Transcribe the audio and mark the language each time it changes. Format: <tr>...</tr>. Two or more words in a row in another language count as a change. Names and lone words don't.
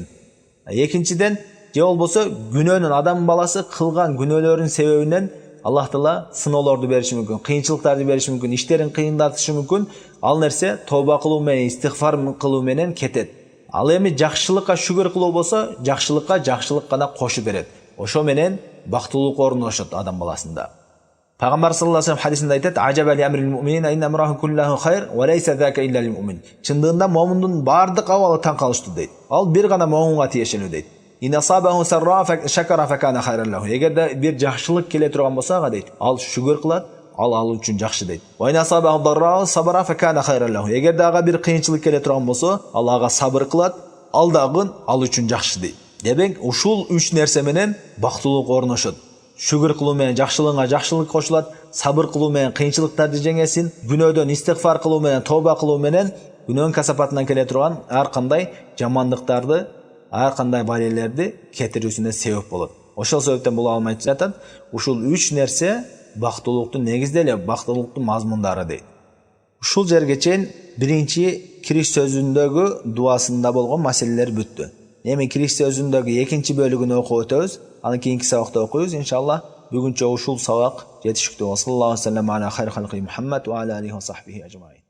<ky>Экинчиден, же болбосо күнөөнүн адам баласы кылган күнөөлөрүнүн себебинен Аллах Таала сыноолорду бериши мүмкүн, кыйынчылыктарды бериши мүмкүн, иштерин кыйындатышы мүмкүн. Ал нерсе тооба кылуу менен, истигфар кылуу менен кетет. Ал эми жакшылыкка шүгүр кылуу болсо, жакшылыкка жакшылык гана кошуп берет. Ошо менен бактылуулук орношот адам баласында.</ky> <ar>Пайгамбар صلى الله عليه وسلم</ar> <ky>хадисинде айтат:</ky> <ar>"عجبا لأمر المؤمن إن أمره كله خير وليس ذاك إلا للمؤمن."</ar> <ky>Чындыгында муъминдин бардык абалы таң калыштуу дейт. Ал бир гана муъминге тиешелүү дейт.</ky> <ar>"إن أصابته سراء فشكر فكان خيرا له."</ar> <ky>Эгерде бир жакшылык келе турган болсо, ага дейт, ал шүгүр кылат, ал үчүн жакшы дейт.</ky> <ar>"وإن أصابته ضراء صبر فكان خيرا له."</ar> <ky>Эгерде ага бир кыйынчылык келе турган болсо, ал ага сабыр кылат, ал дагы ал үчүн жакшы дейт. Демек, ушул 3 нерсе менен бактылуулук орношот. шүгүр кылуу менен жакшылыгыңа жакшылык кошулат, сабыр кылуу менен кыйынчылыктарды жеңесин, күнөөдөн истигфар кылуу менен, тооба кылуу менен күнөөнүн касапатынан келе турган ар кандай жамандыктарды, ар кандай балелерди кетирүүсүнө себеп болот. Ошол себептен бул алым айтат, ушул 3 нерсе бактылуулуктун негизде эле бактылуулуктун мазмундары дейт. Ушул жерге чейин биринчи кириш сөзүндөгү дуасында болгон маселелер бүттү. Эми кириш сөзүндөгү экинчи бөлүгүн окуп өтөбүз. Анан кийинки сабакта окуйбуз иншалла. Бүгүнчө ушул сабак жетиштүү.</ky> <ar>صلى الله عليه وسلم على خير خلق محمد وعلى آله وصحبه أجمعين.</ar>